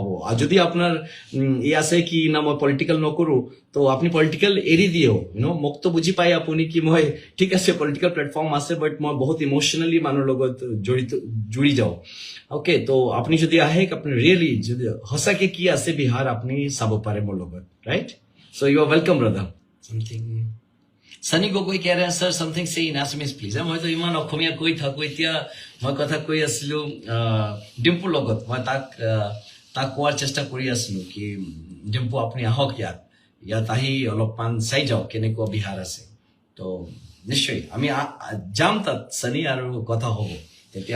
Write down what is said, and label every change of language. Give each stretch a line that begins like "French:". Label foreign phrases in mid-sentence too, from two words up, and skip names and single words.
Assamese: আৰু যদি আপোনাৰ ই আছে কি না মই পলিটিকেল নকৰো তো আপুনি পলিটিকেল এৰি দিও, মোক তো বুজি পাই আপুনি কি মই ঠিক আছে
English: political platform
Assamese: আছে বাট মই বহুত ইমোশ্যনেলি মানুহৰ লগত জুড়ি যাওঁ। অকে, তো আপুনি যদি আহে, আপুনি ৰিয়েলি যদি সঁচাকে কি আছে বিহাৰ আপুনি চাব পাৰে মোৰ লগত, ৰাইট?
English: So you are welcome brother. Something Sunny Gogoi
Hindi: कह रहे हैं, सर,
English: something say in Assamese, please.
Assamese: মই তো ইমান অসমীয়া কৈ থাকো, এতিয়া মই কথা কৈ আছিলো ডিম্পুৰ লগত, মই তাক কোৱাৰ চেষ্টা কৰি আছিলো কি ডিম্পু আপুনি আহক ইয়াত আহি অলপমান চাই যাওক কেনেকুৱা বিহাৰ আছে। তো নিশ্চয় আমি যাম তাত, চানি, আৰু কথা হ'ব তেতিয়া।